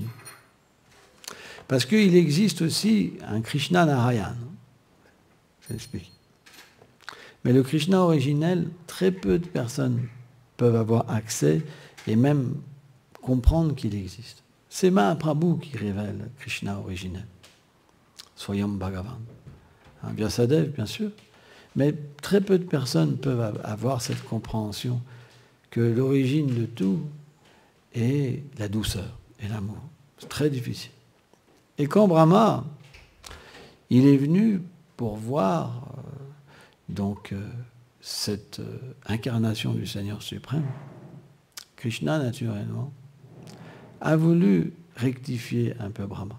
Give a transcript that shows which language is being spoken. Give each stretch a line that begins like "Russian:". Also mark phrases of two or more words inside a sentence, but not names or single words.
French: Parce qu'il existe aussi un Krishna Narayan. Je l'explique. Mais le Krishna originel, très peu de personnes peuvent avoir accès et même comprendre qu'il existe. C'est Mahaprabhu qui révèle Krishna originel.
Sanskrit: स्वयं भगवान्.
French: Vyasadeva, bien sûr. Mais très peu de personnes peuvent avoir cette compréhension que l'origine de tout est la douceur et l'amour. C'est très difficile. Et quand Brahma, il est venu pour voir cette incarnation du Seigneur suprême, Krishna, naturellement, a voulu rectifier un peu Brahma.